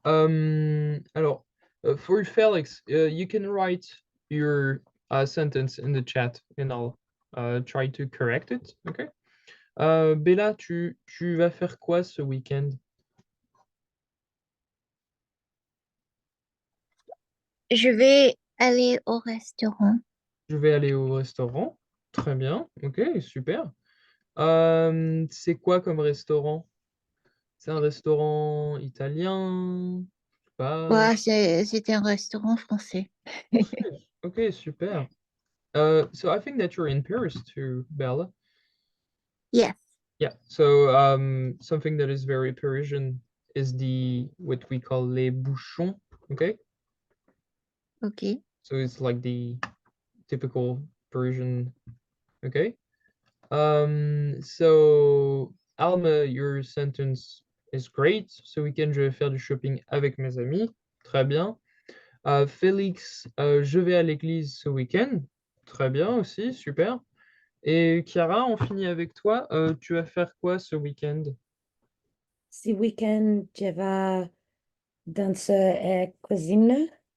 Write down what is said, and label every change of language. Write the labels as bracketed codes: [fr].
[en] Alors, for Felix, you can write your sentence in the chat and I'll try to correct it. Okay. [fr] Bella, tu vas faire quoi ce week-end? Je vais aller au restaurant. Je vais aller au restaurant. Très bien. Ok, super. C'est quoi comme restaurant? C'est un restaurant italien? Je sais pas. Ouais, c'est un restaurant français. Français. Ok, super. [en] So I think that you're in Paris too, Bella. Yes. Yeah. So something that is very Parisian is the what we call les bouchons. Okay. Ok. So it's like the typical Parisian. Okay. So Alma, your sentence is great. [fr] Ce week-end, je vais faire du shopping avec mes amis. Très bien. Félix, je vais à l'église ce week-end. Très bien aussi, super. Et Chiara, on finit avec toi. Tu vas faire quoi ce week-end? Ce week-end, je vais danser et cuisiner.